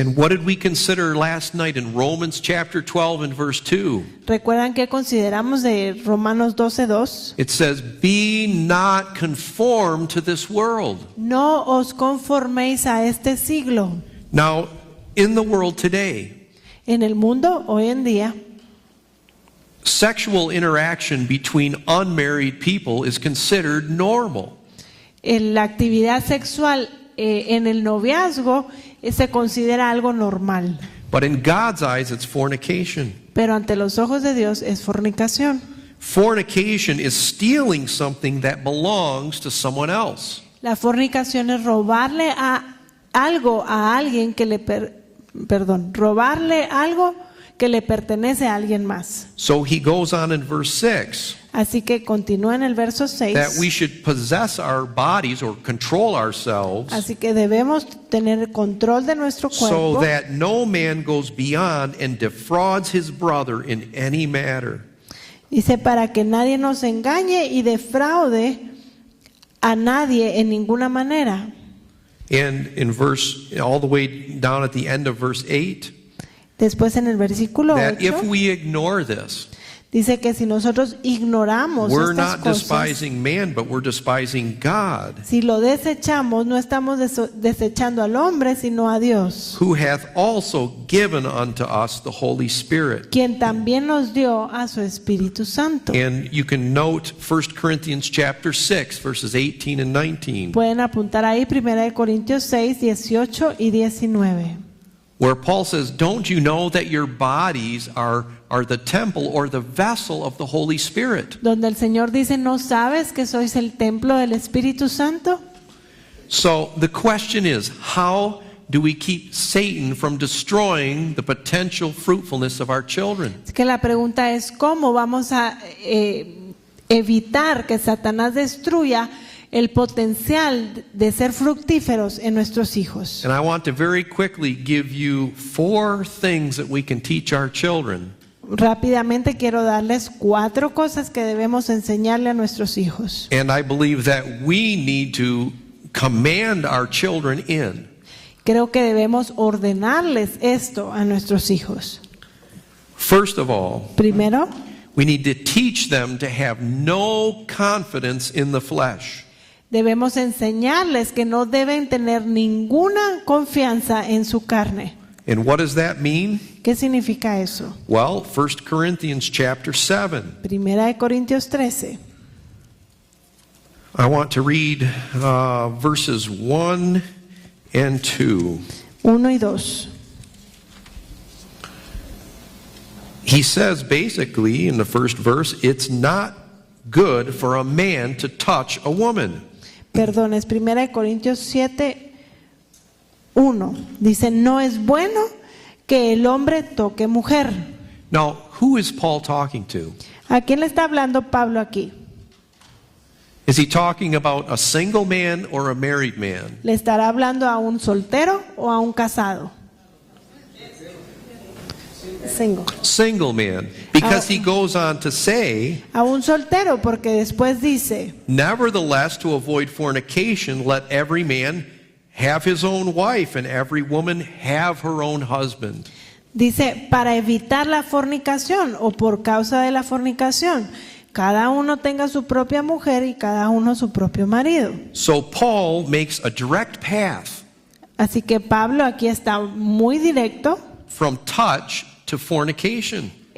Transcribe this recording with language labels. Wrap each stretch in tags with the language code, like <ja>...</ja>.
<en>And what did we consider last night in Romans chapter 12 and verse 2?</en> <es>¿Recuerdan que consideramos de Romanos 12:2?</es> <en>It says, be not conformed to this world.</en> <es>No os conforméis a este siglo.</es> <en>Now, in the world today,</en> <es>En el mundo hoy en día,</es> <en>sexual interaction between unmarried people is considered normal.</en> <es>la actividad sexual en el noviazgo se considera algo normal.</es> <en>But in God's eyes, it's fornication.</en> <es>Pero ante los ojos de Dios es fornicación.</es> <en>Fornication is stealing something that belongs to someone else.</en> <es>La fornicación es robarle algo a alguien que robarle algo que le pertenece a alguien más.</es> <en>So he goes on in verse 6</en> <es>Así que continúa en el verso 6.</es> <en>that we should possess our bodies or control ourselves</en> <es>Así que debemos tener control de nuestro</es> <en>so</en> <es>cuerpo</es> <en>that no man goes beyond and defrauds his brother in any matter.</en> <es>dice para que nadie nos engañe y defraude a nadie en ninguna manera.</es> <en>And in verse, all the way down at the end of verse 8,</en> <es>Después en el versículo</es> <en>that</en> <es>8</es> <en>if we ignore this,</en> <es>dice que si nosotros ignoramos</es> <en>we're</en> <es>estas</es> <en>not</en> <es>cosas,</es> <en>despising man, but we're despising God,</en> <es>si lo desechamos, no estamos desechando al hombre, sino a Dios,</es> <en>who hath also given unto us the Holy Spirit.</en> <es>quien también nos dio a su Espíritu Santo.</es> <en>And you can note 1 Corinthians chapter 6, verses 18 and 19,</en> <es>Pueden apuntar ahí 1 Corintios 6, 18 y 19.</es> <en>where Paul says, don't you know that your bodies are the temple or the vessel of the Holy Spirit?</en> <es>Donde el Señor dice, ¿no sabes que sois el templo del Espíritu Santo?</es> <en>So the question is, how do we keep Satan from destroying the potential fruitfulness of our children?</en> <es>Es que la pregunta es, ¿cómo vamos a evitar que Satanás destruya el potencial de ser fructíferos en nuestros hijos?</es> <en>And I want to very quickly give you 4 things that we can teach our children</en> <es>Rápidamente quiero darles 4 cosas que debemos enseñarle a nuestros hijos.</es> <en>and I believe that we need to command our children in.</en> <es>Creo que debemos ordenarles esto a nuestros hijos.</es> <en>First of all,</en> <es>Primero,</es> <en>we need to teach them to have no confidence in the flesh.</en> <es>debemos enseñarles que no deben tener ninguna confianza en su carne.</es> <en>And what does that mean?</en> <es>¿Qué significa eso?</es> <en>Well, 1 Corinthians chapter 7.</en> <es>Primera de Corintios 13.</es> <en>I want to read verses 1 and 2.</en> <es>1 y 2.</es> <en>he says basically in the first verse, it's not good for a man to touch a woman.</en> <es>Perdón, es 1 Corintios 7:1. Dice, no es bueno que el hombre toque mujer.</es> <en>Now, who is Paul talking to?</en> <es>¿A quién le está hablando Pablo aquí?</es> <en>Is he talking about a single man or a married man?</en> <es>¿Le estará hablando a un soltero o a un casado?</es> <en>Single. Single man. Because he goes on to say,</en> <es>A un soltero, porque después dice,</es> <en>nevertheless, to avoid fornication, let every man have his own wife and every woman have her own husband.</en> <es>dice, para evitar la fornicación o por causa de la fornicación, cada uno tenga su propia mujer y cada uno su propio marido.</es> <en>So Paul makes a direct path</en> <es>Así que Pablo aquí está muy directo.</es> <en>from touch to fornication.</en>